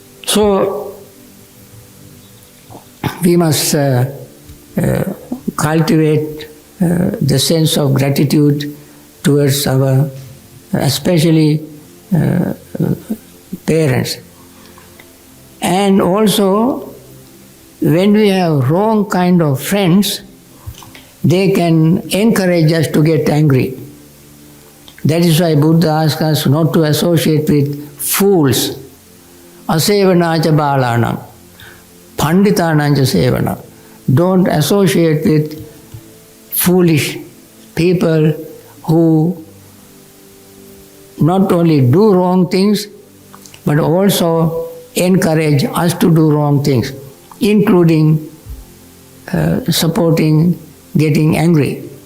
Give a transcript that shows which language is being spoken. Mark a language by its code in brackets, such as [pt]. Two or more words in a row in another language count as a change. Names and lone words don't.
[en] So we must cultivate the sense of gratitude towards our, especially parents. And also, when we have wrong kind of friends, they can encourage us to get angry. That is why Buddha asks us not to associate with fools. [pi] Asevanaja balanam, panditananja sevana. [en] Don't associate with foolish people who not only do wrong things, but also encourage us to do wrong things, including supporting getting angry.